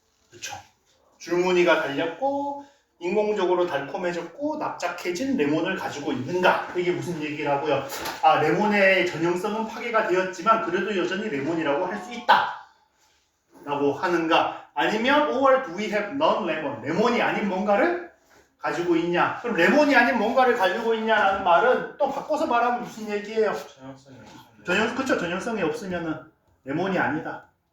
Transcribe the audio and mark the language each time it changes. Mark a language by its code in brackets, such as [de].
[ko] 그렇죠? 줄무늬가 달렸고 인공적으로 달콤해졌고 납작해진 레몬을 가지고 있는가? 이게 무슨 얘기라고요? 레몬의 전형성은 파괴가 되었지만 그래도 여전히 레몬이라고 할 수 있다 라고 하는가? [en] 아니면 or do we have non-lemon? [ko] 레몬이 아닌 뭔가를 가지고 있냐? 그럼 레몬이 아닌 뭔가를 가지고 있냐라는 말은 또 바꿔서 말하면 무슨 얘기예요? 그쵸? 전형성이 없으면은 레몬이 아니다.